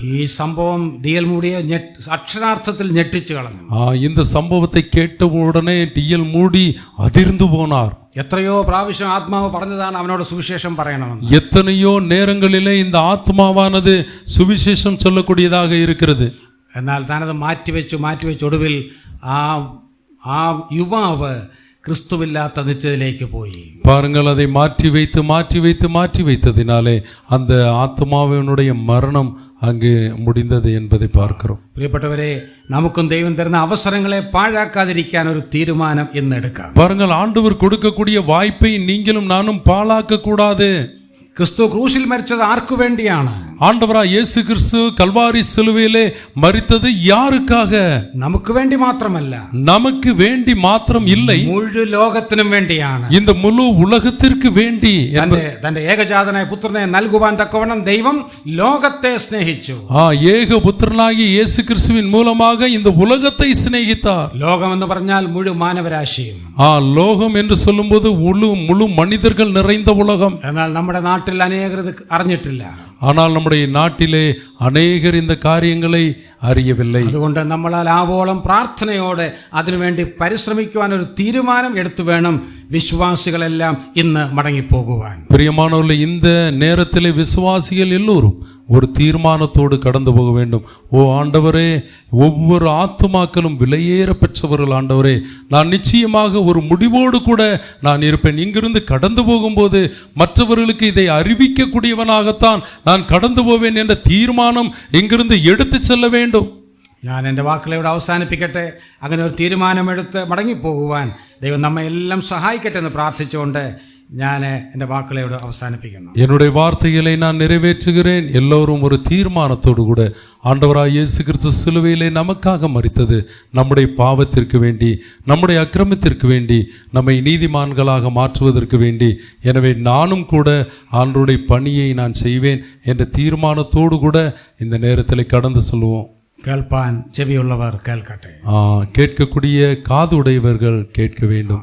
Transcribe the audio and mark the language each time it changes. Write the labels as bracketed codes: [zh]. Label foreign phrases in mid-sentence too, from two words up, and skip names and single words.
[ml] ഈ സംഭവം ഡിഎൽ മൂഡിയെ അക്ഷരാർത്ഥത്തിൽ ഞെട്ടിച്ചു കളഞ്ഞു. [ta] இந்த சம்பவத்தை கேட்ட உடனே டிஎல் மூடி அதிர்ந்து போனார். [ml] എത്രയോ പ്രാവശ്യം ആത്മാവ് പറഞ്ഞതാണ് അവനോട് സുവിശേഷം പറയണമെന്ന്. [ta] எத்தனையோ நேரங்களிலே இந்த ஆத்மாவானது சுவிசேஷம் சொல்லக்கூடியதாக இருக்கிறது. [ml] എന്നാൽ താനത് മാറ്റിവെച്ച് ഒടുവിൽ ആ യുവാവ് ക്രിസ്തുവില്ലാത്ത നിത്യത്തിലേക്ക് പോയി. [ta] பாருங்கள், அதை மாற்றி வைத்ததினாலே அந்த ஆத்மாவினுடைய மரணம் அங்கு முடிந்தது என்பதை பார்க்கிறோம். [ml] പ്രിയപ്പെട്ടവരെ, നമുക്കും ദൈവം തരുന്ന അവസരങ്ങളെ പാഴാക്കാതിരിക്കാൻ ഒരു തീരുമാനം ഇന്ന് എടുക്കാം. [ta] பாருங்கள், ஆண்டவர் கொடுக்கக்கூடிய வாய்ப்பை நீங்களும் நானும் பாழாக்க கூடாது. [ml] ക്രിസ്തു ക്രൂശിൽ മരിച്ചത് ആർക്കു വേണ്ടിയാണ്? [ta] ஆண்டவரா இயேசு கிறிஸ்து கல்வாரி சிலுவையிலே மரித்தது யாருக்காக? [ml] നമുക്ക് വേണ്ടി മാത്രമല്ല, [ta] நமக்கு வேண்டி மாத்திரம் இல்லை, [ml] മുഴു ലോകത്തിനും വേണ്ടിയാണ്. [ta] இந்த முழு உலகத்திற்கு வேண்டி [ml] തന്റെ ഏകജാതനായ പുത്രനെ നൽകുവാൻ തക്കവണ്ണം ദൈവം ലോകത്തെ സ്നേഹിച്ചു. [ta] ஏகபுத்திரனாகிய இயேசு கிறிஸ்துவின் மூலமாக இந்த உலகத்தை சிநேகித்தார். [ml] ലോകം എന്ന് പറഞ്ഞാൽ മുഴു മാനവരാശിയും. [ta] லோகம் என்று சொல்லும்போது முழு மனிதர்கள் நிறைந்த உலகம். [ml] എന്നാൽ നമ്മുടെ നാട്ടിൽ അനേകർ ഇത് അറിഞ്ഞിട്ടില്ല. [ta] ஆனால் நம்முடைய நாட்டிலே அநேகர் இந்த காரியங்களை அறியவில்லை. [ml] അതുകൊണ്ട് നമ്മളാൽ ആവോളം പ്രാർത്ഥനയോടെ അതിനുവേണ്ടി പരിശ്രമിക്കുവാൻ ഒരു തീരുമാനം എടുത്തു വേണം വിശ്വാസികളെല്ലാം ഇന്ന് മടങ്ങിപ്പോകുവാൻ. [ta] பிரியமானவர்களே, இந்த நேரத்திலே விசுவாசிகள் எல்லோரும் ஒரு தீர்மானத்தோடு கடந்து போக வேண்டும். ஓ ஆண்டவரே, ஒவ்வொரு ஆத்துமாக்களும் விலையேற பெற்றவர்கள் ஆண்டவரே, நான் நிச்சயமாக ஒரு முடிவோடு கூட நான் இருப்பேன். இங்கிருந்து கடந்து போகும்போது மற்றவர்களுக்கு இதை அறிவிக்கக்கூடியவனாகத்தான் நான் கடந்து போவேன் என்ற தீர்மானம் இங்கிருந்து எடுத்து செல்ல வேண்டும். [ml] ഞാൻ എൻ്റെ വാക്കുകളെ ഇവിടെ അവസാനിപ്പിക്കട്ടെ. അങ്ങനെ ഒരു തീരുമാനമെടുത്ത് മടങ്ങിപ്പോകുവാൻ ദൈവം നമ്മെ എല്ലാം സഹായിക്കട്ടെ എന്ന് പ്രാർത്ഥിച്ചുകൊണ്ട് ഞാൻ എൻ്റെ വാക്കുകളെ ഇവിടെ അവസാനിപ്പിക്കുന്നു. [ta] என்னுடைய வார்த்தைகளை நான் நிறைவேற்றுகிறேன். எல்லோரும் ஒரு தீர்மானத்தோடு கூட ஆண்டவராய் இயேசு கிறிஸ்து சிலுவையிலே நமக்காக மரித்தது நம்முடைய பாவத்திற்கு வேண்டி, நம்முடைய அக்கிரமத்திற்கு வேண்டி, நம்மை நீதிமான்களாக மாற்றுவதற்கு வேண்டி. எனவே நானும் கூட ஆண்டவருடைய பணியை நான் செய்வேன் என்ற தீர்மானத்தோடு கூட இந்த நேரத்தில் கடந்து செல்வோம். [ml] കേൾപ്പാൻ ചെവിയുള്ളവർ കേൾക്കട്ടെ. [ta] கேட்கக்கூடிய காது உடையவர்கள் கேட்க வேண்டும்.